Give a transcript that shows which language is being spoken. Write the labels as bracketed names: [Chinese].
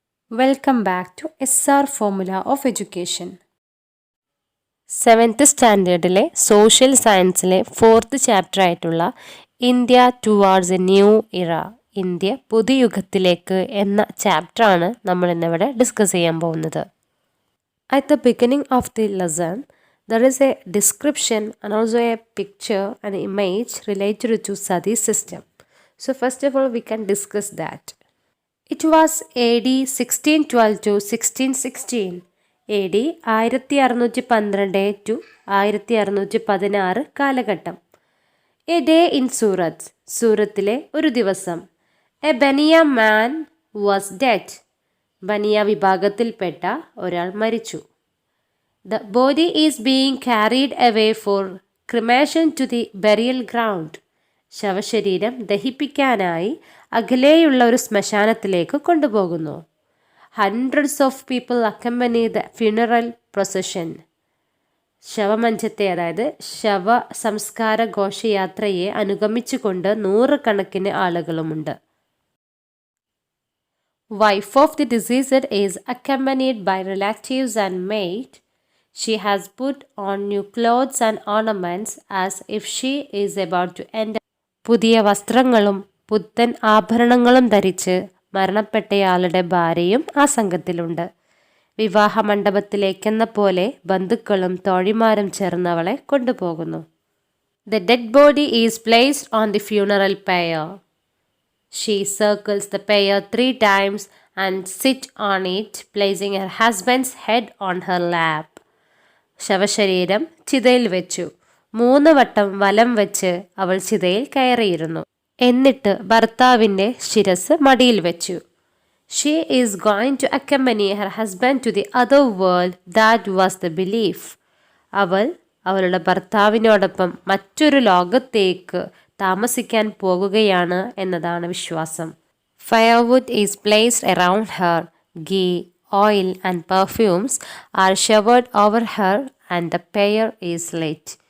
[English] welcome back to [Malayalam] SR formula of education. 7th സ്റ്റാൻഡേർഡിലെ social സയൻസിലെ 4th chapter ആയിട്ടുള്ള [English] India towards a new era, [Malayalam] India പുതുയുഗത്തിലേക്ക് എന്ന ചാപ്റ്ററാണ് നമ്മൾ ഇന്നിവിടെ ഡിസ്കസ് ചെയ്യാൻ പോകുന്നത്. [English] At the beginning of the lesson, there is a description and also a picture and image related to Sati system. So first of all, we can discuss that. It was AD 1612 to 1616. [Malayalam] AD 1612 to 1616 കാലഘട്ടം. [English] A day in Surat, [Malayalam] സൂറത്തിലെ ഒരു ദിവസം. [English] A Baniya man was dead. [Malayalam] ബനിയ വിഭാഗത്തിൽപ്പെട്ട ഒരാൾ മരിച്ചു. [English] The body is being carried away for cremation to the burial ground. [Malayalam] ശവശരീരം ദഹിപ്പിക്കാനായി അകലെയുള്ള ഒരു ശ്മശാനത്തിലേക്ക് കൊണ്ടുപോകുന്നു. [English] Hundreds of people accompany the funeral procession. [Malayalam] ശവമഞ്ചത്തെ, അതായത് ശവ സംസ്കാര ഘോഷയാത്രയെ അനുഗമിച്ചുകൊണ്ട് നൂറുകണക്കിന് ആളുകളുമുണ്ട്. [English] Wife of the deceased is accompanied by relatives and maid. She has put on new clothes and ornaments as if she is about to enter. [Malayalam] പുതിയ വസ്ത്രങ്ങളും പുത്തൻ ആഭരണങ്ങളും ധരിച്ച് മരണപ്പെട്ടയാളുടെ ഭാര്യയും ആ സംഘത്തിലുണ്ട്. വിവാഹ മണ്ഡപത്തിലേക്കെന്ന പോലെ ബന്ധുക്കളും തോഴിമാരും ചേർന്നവളെ കൊണ്ടുപോകുന്നു. [English] The dead body is placed on the funeral pyre. She circles the pyre 3 times and sits on it, placing her husband's head on her lap. [Malayalam] ശവശരീരം ചിതയിൽ വെച്ചു. 3 വട്ടം വലം വെച്ച് അവൾ ചിതയിൽ കയറിയിരുന്നു. എന്നിട്ട് ഭർത്താവിൻ്റെ ശിരസ് മടിയിൽ വെച്ചു. [English] She is going to accompany her husband to the other world. That was the belief. [Malayalam] അവൾ അവളുടെ ഭർത്താവിനോടൊപ്പം മറ്റൊരു ലോകത്തേക്ക് താമസിക്കാൻ പോകുകയാണ് എന്നതാണ് വിശ്വാസം. [English] Firewood is placed around her. Ghee, oil and perfumes are showered over her and the pyre is lit.